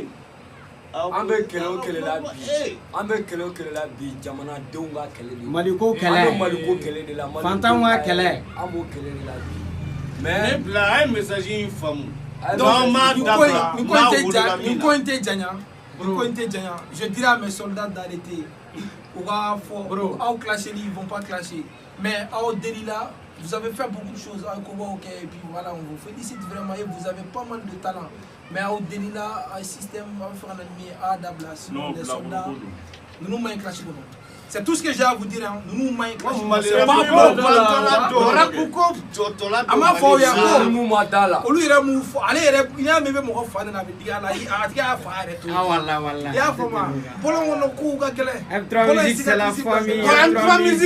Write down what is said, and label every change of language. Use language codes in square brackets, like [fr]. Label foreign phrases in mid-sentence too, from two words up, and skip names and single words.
[bm] an bɛ kɛlɛ o kɛlɛ la bi an bɛ kɛlɛ o kɛlɛ la bi jamanadenw ka kɛlɛ de Maliko kɛlɛ an bɛ Maliko kɛlɛ de la fantanw ka kɛlɛ an b'o kɛlɛ de la bi mais ne bila a ye message in faamu donc nin ko in tɛ janya [fr] je dirais à mes soldats d'arrêter [bm] u ka fɔ aw clasheli [fr] ils vont pas clasher mais [bm] aw delila [fr] vous avez fait beaucoup de choses [bm] aw ko b'aw kɛ [fr] et puis voilà on vous félicite vraiment et vous avez pas mal de talent mais [bm] aw delila a système aw fɛ ka na ni min ye a dabila [fr] sinon les soldats [bm] ninnu ma ɲi clash kɔnɔ [fr] C'est tout ce que j'ai à vous dire. Nous, c'est la famille.